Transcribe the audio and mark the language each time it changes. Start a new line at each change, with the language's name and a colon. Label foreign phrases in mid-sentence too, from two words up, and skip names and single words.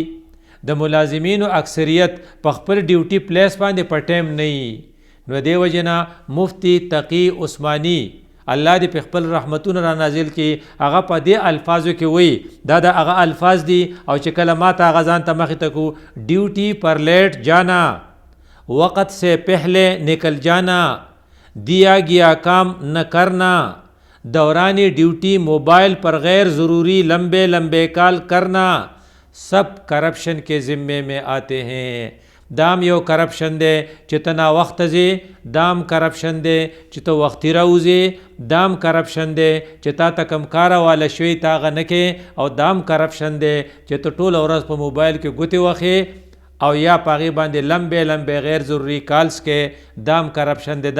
Pashto: د ملازمینو اکثریت په خپل ډیوټي پلیس باندې په ټایم نه وي. نو دې وجې نه مفتی تقي عثماني الله دې په خپل رحمتونه را نازل کړي، هغه په دې الفاظو کې وایي، دا د هغه الفاظ دي او چې کله ما ته هغه ځان ته مخې ته کو،
Urdu: ډیوټي پر لیٹ جانا، وقت سے پہلے نکل جانا، دیا گیا کام نہ کرنا، دوران ڈیوٹی موبائل پر غیر ضروری لمبے لمبے کال کرنا، سب کرپشن کے ذمے میں آتے ہیں.
Pashto: دام یو کرپشن دی چې ته ناوخته ځې، دام کرپشن دی چې ته وختي راوځې، دام کرپشن دی چې تا ته کم کاره واله شوي تا هغه نه کې، او دام کرپشن دی چې ته ټوله ورځ په موبایل کې ګوتې وخې او یا په هغې باندې لمبې لمبې غیر ضروري کالس کې، دام کرپشن دی.